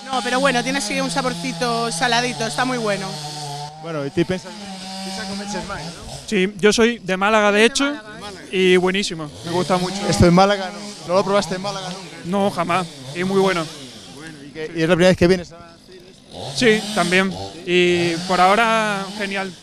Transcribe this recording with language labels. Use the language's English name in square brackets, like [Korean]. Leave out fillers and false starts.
[Spanish] No, pero bueno, tiene así un saborcito saladito, está muy bueno. [Galician] Bueno, y ti pensas que xa comeches máis, ¿no? [Spanish] Sí, yo soy de Málaga, de hecho, y buenísimo, me gusta mucho. Esto en Málaga, ¿no lo probaste en Málaga nunca? No, jamás, y muy bueno. Bueno, ¿y es la primera vez que vienes a hacer esto? Sí, también, y por ahora, genial.